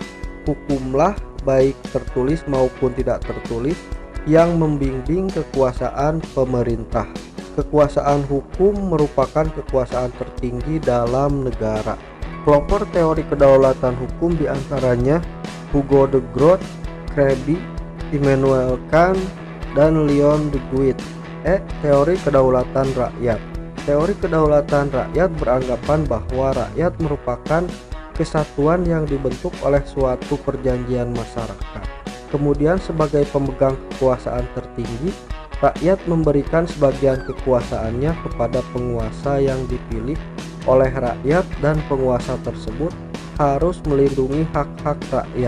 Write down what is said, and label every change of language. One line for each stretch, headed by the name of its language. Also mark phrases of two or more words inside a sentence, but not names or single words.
Indonesian: Hukumlah, baik tertulis maupun tidak tertulis, yang membimbing kekuasaan pemerintah. Kekuasaan hukum merupakan kekuasaan tertinggi dalam negara. Pelopor teori kedaulatan hukum diantaranya Hugo de Groot, Krabbe, Immanuel Kant, dan Leon de Guit. Teori kedaulatan rakyat. Teori kedaulatan rakyat beranggapan bahwa rakyat merupakan kesatuan yang dibentuk oleh suatu perjanjian masyarakat. Kemudian sebagai pemegang kekuasaan tertinggi, rakyat memberikan sebagian kekuasaannya kepada penguasa yang dipilih oleh rakyat, dan penguasa tersebut harus melindungi hak-hak rakyat.